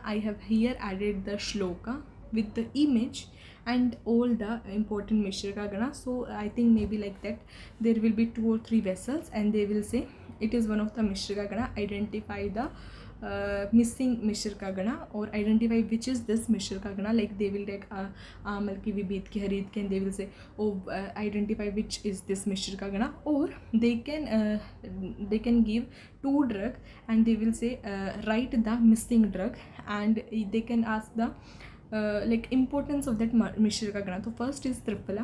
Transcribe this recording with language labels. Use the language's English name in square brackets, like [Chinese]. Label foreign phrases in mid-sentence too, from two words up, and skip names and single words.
[English] I have here added the shloka with the image and all the important Mishraka Gana. So I think maybe like that there will be 2 or 3 vessels and they will say it is one of the Mishraka Gana. Identify the missing Mishraka Gana or identify which is this Mishraka Gana. Like they will take Amal ki, Vibhit ki, Harit ki, and they will say identify which is this Mishraka Gana. Or they can give 2 drug and they will say write the missing drug, and they can ask the importance of that Mishraka Gana. So first is Triphala.